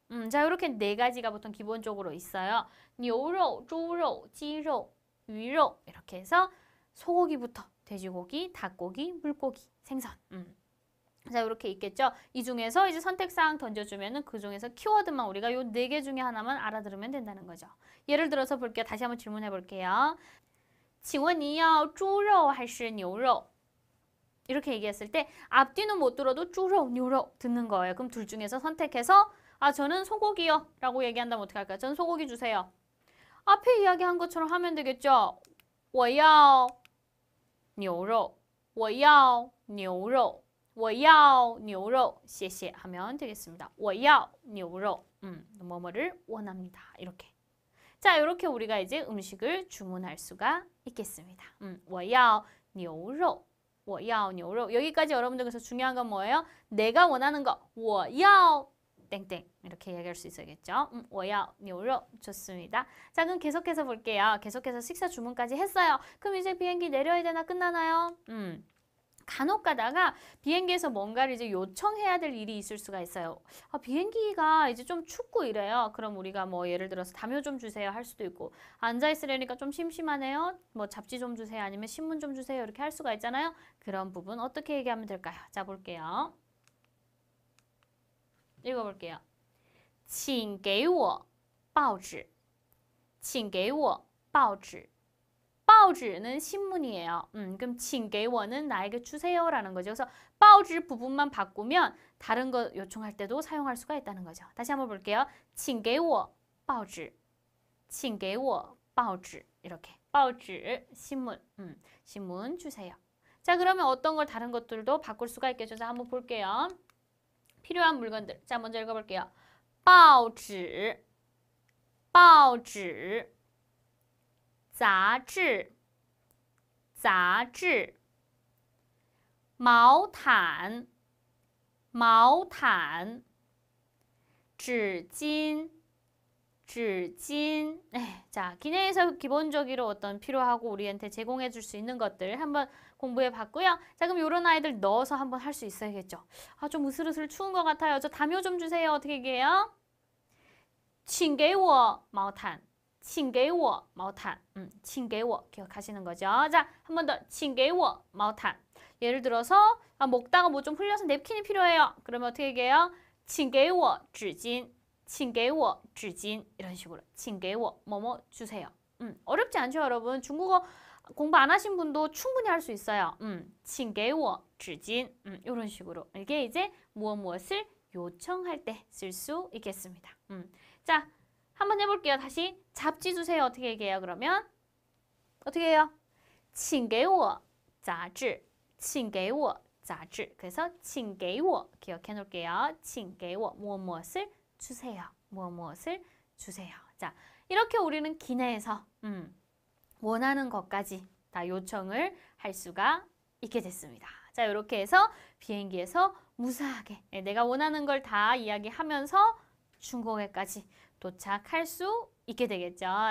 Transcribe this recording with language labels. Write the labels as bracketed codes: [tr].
[ko] 자, 이렇게 4가지가 보통 기본적으로 있어요. 牛肉, 猪肉, 鸡肉, 鱼肉 이렇게 해서 소고기부터 돼지고기, 닭고기, 물고기, 생선. 자, 이렇게 있겠죠. 이 중에서 이제 선택사항 던져주면은 그 중에서 키워드만 우리가 요 4개 중에 하나만 알아들으면 된다는 거죠. 예를 들어서 볼게요. 다시 한번 질문해 볼게요. [zh] 请问你要猪肉还是牛肉? [ko] 이렇게 얘기했을 때 앞뒤는 못 들어도 猪肉, 牛肉 듣는 거예요. 그럼 둘 중에서 선택해서 저는 소고기요 라고 얘기한다면 어떻게 할까요? 저는 소고기 주세요. 앞에 이야기한 것처럼 하면 되겠죠. [zh] 我要牛肉,我要牛肉,我要牛肉,谢谢 [ko] 하면 되겠습니다. [zh] 我要牛肉, [ko] 뭐뭐를 원합니다. 이렇게. 자, 이렇게 우리가 이제 음식을 주문할 수가 있겠습니다. [zh] 我要牛肉,我要牛肉. [ko] 여기까지 여러분들 그래서 중요한 건 뭐예요? 내가 원하는 거, 我要땡땡 이렇게 얘기할 수 있어야겠죠. [zh] 我要牛肉 [ko] 좋습니다. 자, 그럼 계속해서 볼게요. 계속해서 식사 주문까지 했어요. 그럼 이제 비행기 내려야 되나 끝나나요? 간혹 가다가 비행기에서 뭔가를 이제 요청해야 될 일이 있을 수가 있어요. 비행기가 이제 좀 춥고 이래요. 그럼 우리가 뭐 예를 들어서 담요 좀 주세요 할 수도 있고, 앉아 있으려니까 좀 심심하네요. 뭐 잡지 좀 주세요. 아니면 신문 좀 주세요. 이렇게 할 수가 있잖아요. 그런 부분 어떻게 얘기하면 될까요? 자, 볼게요. 읽어볼게요. [zh] 请给我报纸请给我报纸 报纸는 [ko] 신문이에요. 그럼 请给我는 나에게 주세요라는 거죠. 그래서 报纸 부분만 바꾸면 다른 거 요청할 때도 사용할 수가 있다는 거죠. 다시 한번 볼게요. [zh] 请给我报纸请给我报纸 [ko] 이렇게 报纸 신문, 신문 주세요. 자, 그러면 어떤 걸 다른 것들도 바꿀 수가 있겠죠. 자, 한번 볼게요. 필요한 물건들. 자, 먼저 읽어볼게요. [zh] 报纸报纸杂志杂志毛毯毛毯纸巾纸巾 [ko] 자, 기내에서 기본적으로 어떤 필요하고 우리한테 제공해 줄 수 있는 것들 한번 공부해 봤고요. 자, 그럼 이런 아이들 넣어서 한번 할 수 있어야겠죠. 좀 으슬으슬 추운 것 같아요. 저 담요 좀 주세요. 어떻게 얘기해요? [zh] 请给我毛毯请给我毛毯请给我 [ko] 기억하시는 거죠. 자, 한 번 더. [zh] 请给我毛毯 [ko] 예를 들어서 먹다가 뭐 좀 흘려서 냅킨이 필요해요. 그러면 어떻게 얘기해요? [zh] 请给我纸巾请给我纸巾 [ko] 이런 식으로 请给我뭐뭐 주세요. 어렵지 않죠, 여러분? 중국어 공부 안 하신 분도 충분히 할 수 있어요. [zh] 请给我纸巾 [ko] 이런 식으로 이게 이제 무엇을 요청할 때 쓸 수 있겠습니다. 자, 한번 해볼게요. 다시 잡지 주세요. 어떻게 얘기해요? 그러면 어떻게 해요? [zh] 请给我杂志请给我杂志 [ko] 그래서 请给我 기억해 놓을게요. 请给我무엇을 주세요. 무엇을 주세요. 자, 이렇게 우리는 기내에서 원하는 것까지 다 요청을 할 수가 있게 됐습니다. 자, 이렇게 해서 비행기에서 무사하게 내가 원하는 걸 다 이야기하면서 중국에까지 도착할 수 있게 되겠죠.